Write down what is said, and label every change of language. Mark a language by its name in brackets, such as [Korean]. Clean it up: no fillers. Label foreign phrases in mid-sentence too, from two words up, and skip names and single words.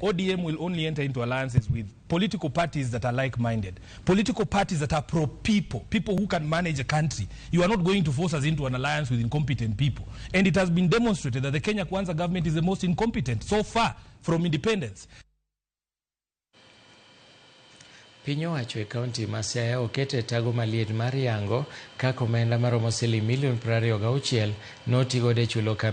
[English] ODM will only enter into alliances with political parties that are like-minded, political parties that are pro-people, people who can manage a country. You are not going to force us into an alliance with incompetent people. And it has been demonstrated that the Kenya Kwanza government is the most incompetent so far from independence. [Luo (Kenya and Tanzania)] Piny owacho e kaunti ma Siaya okete tago maliet mar yango kaka omenda maromo siling milion 26 notigo de chulo kambi